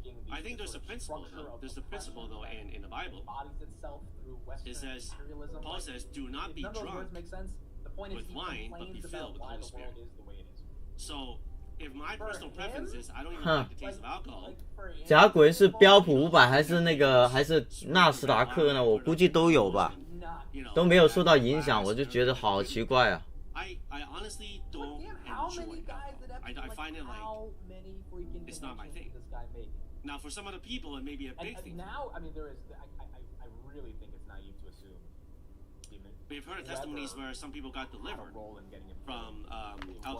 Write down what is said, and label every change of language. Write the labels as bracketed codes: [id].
[en] I think there's a principle though. There's a principle though in the Bible. It says, Paul says, "Do not be drunk with wine, but be filled with the Holy Spirit." So, if my personal preference is I don't even like the taste of alcohol. [zh] 甲骨文是标普500还是纳斯达克呢？我估计都有吧。都没有受到影响，我就觉得好奇怪啊。 [en] I honestly don't enjoy it. I find it like it's not my thing. Now, for some other people, it may be a big thing. Now, I mean, there is. I really think it's naive to assume. We've heard testimonies where some people got delivered from alcohol.